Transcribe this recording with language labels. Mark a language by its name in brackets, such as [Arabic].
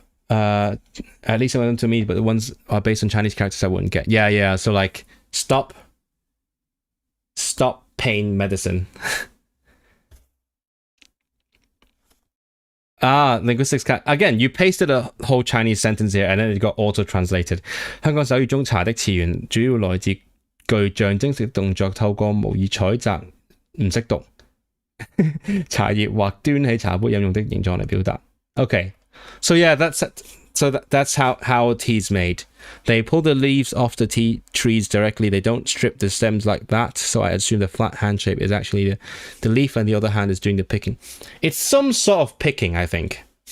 [English] At least some of them to me, but the ones are based on Chinese characters I wouldn't get. Yeah. So like, stop pain medicine. linguistics again, you pasted a whole Chinese sentence here and then it got auto-translated. [Cantonese] 香港手語中茶的詞源主要來自具象徵式動作，透過模擬採摘唔識讀茶葉或端起茶杯飲用的形狀嚟表達。 [English] Okay, so yeah, that's how tea is made. They pull the leaves off the tea trees directly. They don't strip the stems like that. So I assume the flat hand shape is actually the leaf and the other hand is doing the picking. It's some sort of picking, I think.